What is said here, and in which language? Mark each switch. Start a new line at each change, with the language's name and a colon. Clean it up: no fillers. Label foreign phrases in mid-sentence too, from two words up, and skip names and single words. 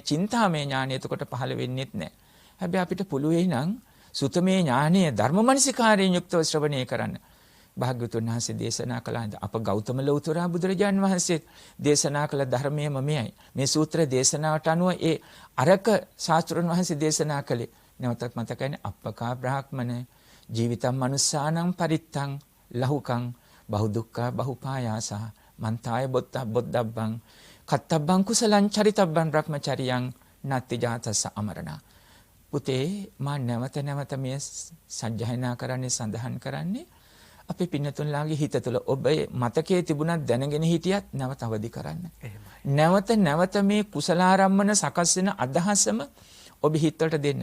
Sinhala: චින්තාමය ඥානය එතකොට පහළ වෙන්නේත් නැහැ. හැබැයි අපිට පුළුවන් නම් සුතමේ ඥානය ධර්මමනසිකාරයෙන් යුක්තව ශ්‍රවණය කරන්න. භාග්‍යවතුන් වහන්සේ දේශනා කළාද අප ගෞතම ලෞතර බුදුරජාන් වහන්සේ දේශනා කළ ධර්මයේම මෙයයි. මේ සූත්‍ර දේශනාවට අනුව ඒ අරක ශාස්ත්‍රඥ වහන්සේ දේශනා කළේ. නැවතත් මතකයිනේ
Pali: අප්පකා බ්‍රාහ්මණ ජීවිතම් මනුස්සානම් පරිත්තං ලහුකං බහු දුක්ඛ බහු පායාසහ මන්තාය බොද්දබ්බං කත්තබ්බං කුසලං චරිතබ්බං බ්‍රහ්මචරියං නත්ති ජාතස්ස අමරණා.
Sinhala: පුතේ මා නැවත නැවත මේ සජ්ජායනා කරන්නේ සඳහන් කරන්නේ අපේ පින්නතුන්ලාගේ හිත තුළ ඔබ මතකයේ තිබුණත් දැනගෙන හිටියත් නැවත අවදි කරන්න. නැවත නැවත මේ කුසලාරම්මන සකස් වෙන අදහසම ඔබ හිතවලට දෙන්න.